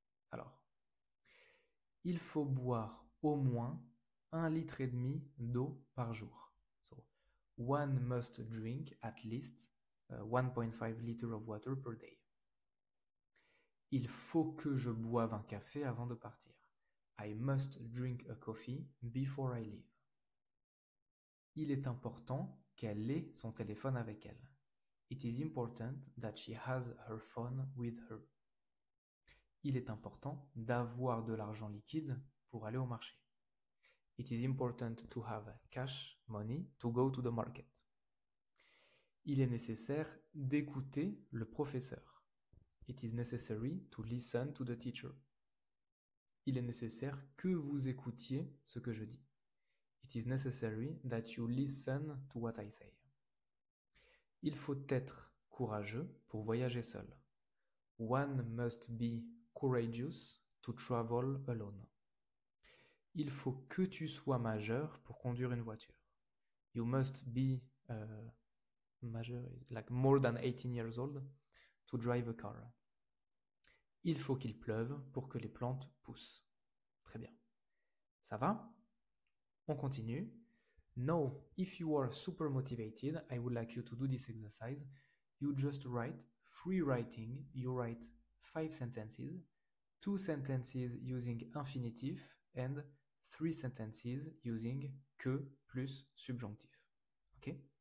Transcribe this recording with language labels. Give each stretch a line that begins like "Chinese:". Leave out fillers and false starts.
French: Alors, il faut boire au moins 1,5 litre d'eau par jour.
English: So, one must drink at least 1.5 liters of water per day.
French: Il faut que je boive un café avant de partir.
English: I must drink a coffee before I leave.
French: Il est important qu'elle ait son téléphone avec elle.
English: It is important that she has her phone with her.
French: Il est important d'avoir de l'argent liquide pour aller au marché.
English: It is important to have cash money to go to the market.
French: Il est nécessaire d'écouter le professeur.
English: It is necessary to listen to the teacher.
French: Il est nécessaire que vous écoutiez ce que je dis.
English: It is necessary that you listen to what I say.
French: Il faut être courageux pour voyager seul.
English: One must be courageous to travel alone.
French: Il faut que tu sois majeur pour conduire une voiture.
English: You must be majeur is like more than 18 years old to drive a car.
French: Il faut qu'il pleuve pour que les plantes poussent. Très bien. Ça va? On continue.
English: Now, if you are super motivated, I would like you to do this exercise. You just write free writing. You write 5 sentences, 2 sentences using infinitive, and 3 sentences using que plus subjunctif. Okay?